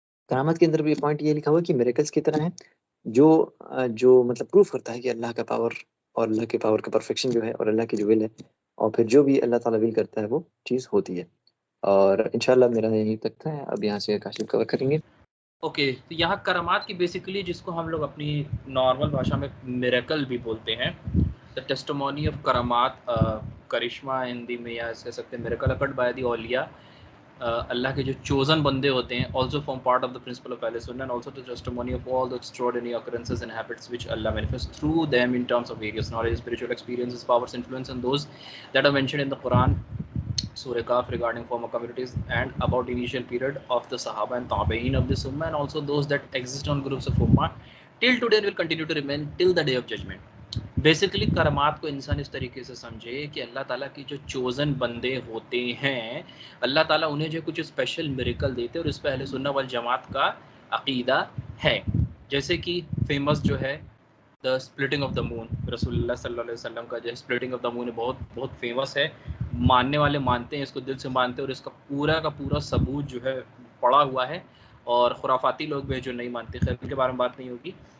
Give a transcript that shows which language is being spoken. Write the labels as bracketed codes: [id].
[ur] کرامات کے اندر بھی پوائنٹ یہ لکھا ہوا ہے کہ میریکلس کی طرح ہیں جو مطلب پروف کرتا ہے کہ اللہ کا پاور اور اللہ کے پاور کا پرفیکشن جو ہے اور اللہ کی جو ول ہے، اور پھر جو بھی اللہ تعالیٰ ول کرتا ہے وہ چیز ہوتی ہے۔ اور انشاءاللہ میرا یہی تک تھا، اب یہاں سے کاشف کور کریں گے۔ اوکے، تو یہاں کرامات کی بیسیکلی جس کو ہم لوگ اپنی نارمل بھاشا میں میریکل بھی بولتے ہیں، [en] the testimony of کرامات، [ur] کرشمہ ہندی میں یا کہہ سکتے ہیں [en] miracle occurred by the اولیاء، [ur] اللہ کے جو چوزن بندے ہوتے ہیں، [en] also form part of the principle of Ahl Sunnah and also the testimony of all the extraordinary occurrences and habits which Allah manifests through them in terms of various knowledge, spiritual experiences, powers, influence, and those that are mentioned in the Quran, Surah Kaf, regarding former communities and about the initial period of the Sahaba and Tabi'een of this Ummah, and also those that exist on groups of Ummah till today and will continue to remain till the day of judgment. [ur] Basically کرامات کو انسان اس طریقے سے سمجھے کہ اللہ تعالیٰ کی جو chosen بندے ہوتے ہیں، اللہ تعالیٰ انہیں جو کچھ اسپیشل میریکل دیتے ہیں، اور اس پہ اہل سنت والجماعت کا عقیدہ ہے۔ جیسے کہ فیمس جو ہے دا اسپلٹنگ آف دا مون، رسول اللہ صلی اللہ علیہ وسلم کا جو اسپلٹنگ آف دا مون بہت بہت فیمس ہے، ماننے والے مانتے ہیں اس کو دل سے مانتے ہیں، اور اس کا پورا ثبوت جو ہے پڑا ہوا ہے، اور خرافاتی لوگ بھی جو نہیں مانتے، خیر ان کے بارے میں بات نہیں ہوگی۔